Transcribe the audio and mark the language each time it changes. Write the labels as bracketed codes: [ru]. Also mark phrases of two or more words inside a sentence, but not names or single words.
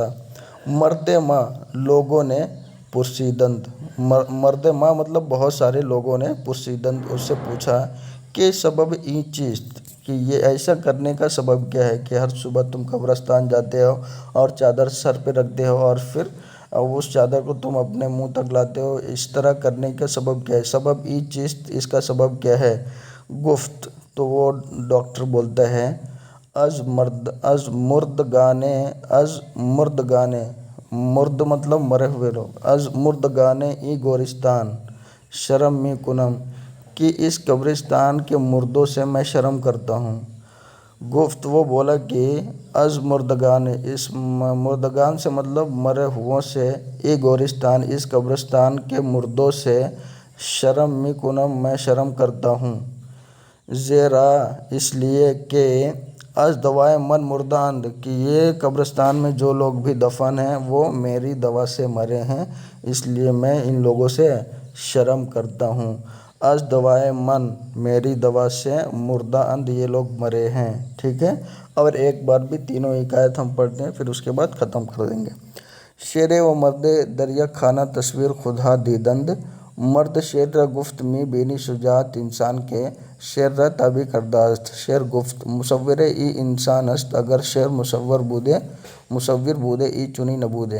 [fa] مرد ماں [ur] لوگوں نے [fa] مرد ماں [ur] مطلب بہت سارے لوگوں نے پرسیدند اس سے پوچھا کہ [fa] سبب ای چیست، [ur] کہ یہ ایسا کرنے کا سبب کیا ہے کہ ہر صبح تم قبرستان جاتے ہو اور چادر سر پہ رکھتے ہو اور پھر اس چادر کو تم اپنے منہ تک لاتے ہو، اس طرح کرنے کا سبب کیا ہے؟ [fa] سبب ای چیست، [ur] اس کا سبب کیا ہے؟ گفت، تو وہ ڈاکٹر بولتا ہے، [fa] از مردگانے، [ur] مرد مطلب مرے ہوئے لوگ، [fa] از مردگانے ای گورستان شرم می کنم، [ur] کہ اس قبرستان کے مردوں سے میں شرم کرتا ہوں۔ گفت، وہ بولا کہ [fa] از مردگان، [ur] اس مردگان سے مطلب مرے ہوئوں سے، [fa] ای گورستان [ur] اس قبرستان کے مردوں سے، [fa] شرم می کنم [ur] میں شرم کرتا ہوں، زیرا اس لیے کہ [fa] از دوائے من مردہ اند، [ur] کہ یہ قبرستان میں جو لوگ بھی دفن ہیں وہ میری دوا سے مرے ہیں، اس لیے میں ان لوگوں سے شرم کرتا ہوں۔ [fa] از دوائے من، [ur] میری دوا سے، [fa] مردہ اند، [ur] یہ لوگ مرے ہیں۔ ٹھیک ہے، اور ایک بار بھی تینوں حکایت ہم پڑھتے ہیں پھر اس کے بعد ختم کر دیں گے۔ [fa] شیر و مرد دریا خانہ تصویر خودہا دیدند، مرد شیر را گفت می بینی شجاعت انسان کے، شیر را تابع کرده است۔ شیر گفت، مصور ای انسان است، اگر شیر مصور بوده ای چنین نبوده۔